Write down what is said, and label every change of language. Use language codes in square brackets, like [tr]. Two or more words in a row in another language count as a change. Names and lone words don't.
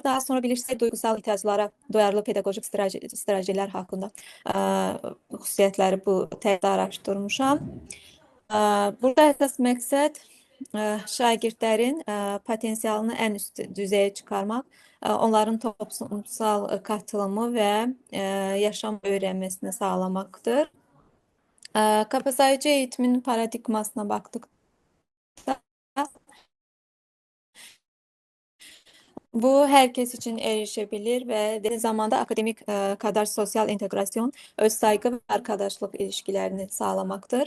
[az] Daha sonra bilirsiniz, duyğusal ehtiyaclara duyarlı pedaqoji strategiyalar haqqında xüsusiyyətləri bu tədqiqatda araşdırmışam. Burada əsas məqsəd şagirdlərin potensialını ən üst düzəyə çıxarmaq, onların toplumsal qatılımı və yaşam öyrənməsini sağlamaqdır. [tr] Kapsayıcı eğitimin paradigmasına baktıkta bu herkes için erişebilir ve de zamanda akademik kadar sosyal integrasyon, öz saygı ve arkadaşlık ilişkilerini sağlamaktır.